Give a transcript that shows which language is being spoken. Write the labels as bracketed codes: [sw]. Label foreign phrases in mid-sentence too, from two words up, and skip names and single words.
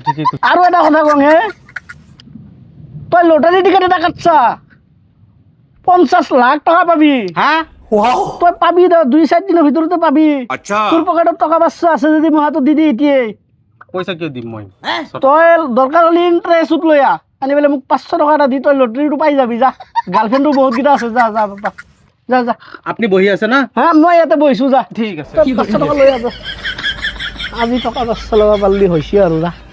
[as] আৰু এটা কথা কওঁ হে তই লটাৰী টিকেট এটা কাটছা 50 লাখ টকা পাবি হা তই পাবি 2-4 দিনৰ ভিতৰতে পাবি তোৰ পকেটত টকা পাঁচশ আছে যদি মই হাতত দি দি এতিয়াই পইচা কিয় দিম মই? তই দৰকাৰ হ'লে ইণ্টাৰেষ্টত লৈ আনি পেলাই মোক 500 টকা এটা দি তই লটাৰীটো পাই যাবি যা গাৰ্লফ্ৰেণ্ডো বহুত কেইটা আছে যা যা বাবা যা যা আপনি বহি আছে না? হা মই ইয়াতে বহিছো যা ঠিক আছে তই 500 টকা লৈ আহ আজি টকা 500 ল'ব পাৰিলি হৈছে আৰু যা